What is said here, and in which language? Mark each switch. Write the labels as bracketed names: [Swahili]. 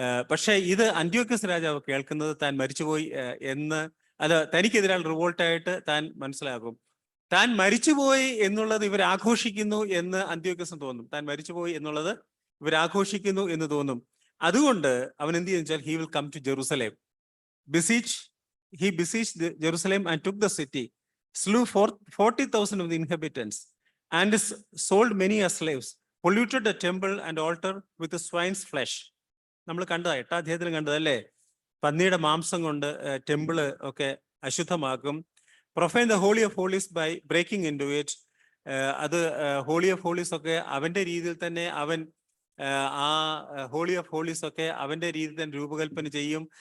[Malayalam] പക്ഷെ ഇത് അന്ത്യോക്യസ് രാജാവ് കേൾക്കുന്നത് താൻ മരിച്ചുപോയി എന്ന്, അത് തനിക്കെതിരായ റിവോൾട്ടായിട്ട് താൻ മനസ്സിലാക്കും. താൻ മരിച്ചുപോയി എന്നുള്ളത് ഇവർ ആഘോഷിക്കുന്നു എന്ന് അന്ത്യോക്യസിന് തോന്നും. താൻ മരിച്ചുപോയി എന്നുള്ളത് ഇവർ ആഘോഷിക്കുന്നു എന്ന് തോന്നും. അതുകൊണ്ട് അവൻ എന്ത് ചെയ്യുന്ന വെച്ചാൽ, [English] He will come to Jerusalem. He besieged Jerusalem and took the city, slew 40,000 of the inhabitants, and sold many as slaves, polluted the temple and altar with the swine's flesh. [Malayalam] നമ്മൾ കണ്ടതാ 8-ാം അധ്യായത്തിൽ കണ്ടതല്ലേ? പന്നിയുടെ മാംസം കൊണ്ട് ടെമ്പിള് ഒക്കെ അശുദ്ധമാക്കും. [English] Profane the holy of holies by breaking into it. [Malayalam] അത് holy of holies ഒക്കെ അവന്റെ രീതിയിൽ തന്നെ അവൻ ആ ഹോളി ഓഫ് ഹോളീസ് ഒക്കെ അവന്റെ രീതിയിൽ തന്നെ രൂപകൽപ്പന ചെയ്യും.